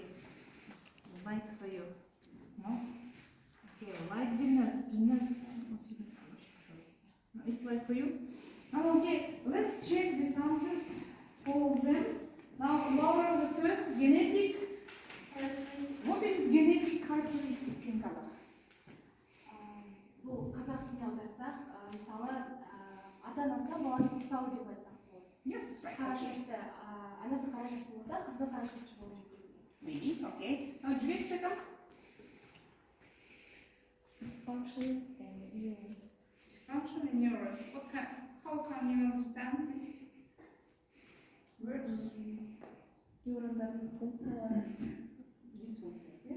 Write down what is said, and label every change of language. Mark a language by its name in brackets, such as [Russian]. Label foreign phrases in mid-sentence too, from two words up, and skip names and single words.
[English] Like for you. No? Okay, like gymnast. It's like for you. Now, okay, let's check these answers, all of them. Now, Laura, the first, genetic. What is genetic characteristic in Kazakh? [Kazakh] Бұл қазақ тіліне аударсақ, мысалы, ата-анасына баланы ұқсау деп айтсақ болады. [English] Yes, it's right. [Kazakh] Қара шашты, анасы қара шашты болса, қызды қара шашты болып жеткіземіз. [English] Maybe, okay. Now, wait a second. Dysfunction and neurons. Dysfunction and neurons. How can you understand these words? [Kazakh] Neuronların funksiyaları. [English] These functions, yeah?